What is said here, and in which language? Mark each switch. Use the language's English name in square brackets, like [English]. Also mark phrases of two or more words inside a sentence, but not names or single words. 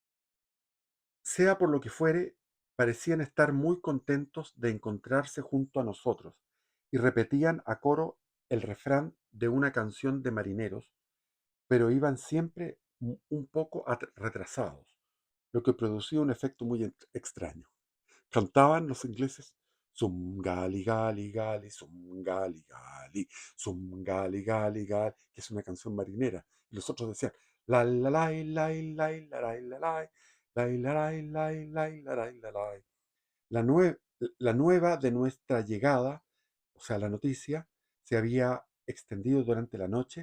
[Spanish] Sea por lo que fuere, parecían estar muy contentos de encontrarse junto a nosotros, y repetían a coro el refrán de una canción de marineros, pero iban siempre un poco retrasados, lo que producía un efecto muy extraño. Cantaban los ingleses [Hebrew] Zum gali gali gali, zum gali gali, zum gali gali gali, [Spanish] que es una canción marinera. Y los otros decían la la la la la la la la la la la la la la la. La, nue- la nueva de nuestra llegada, o sea, la noticia, se había extendido durante la noche.